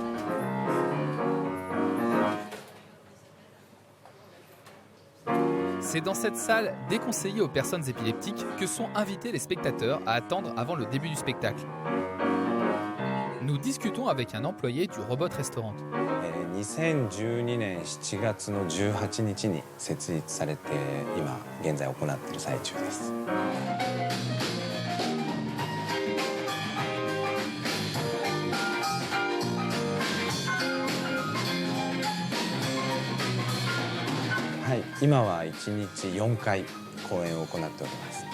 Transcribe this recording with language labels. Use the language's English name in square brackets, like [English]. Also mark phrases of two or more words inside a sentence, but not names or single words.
[French] C'est dans cette salle déconseillée aux personnes épileptiques que sont invités les spectateurs à attendre avant le début du spectacle. Nous discutons avec un employé du Robot Restaurant. [Japanese] 2012 年7月の18日に設立されて今現在行っている最中です。はい、今は1日4回公演を行っております。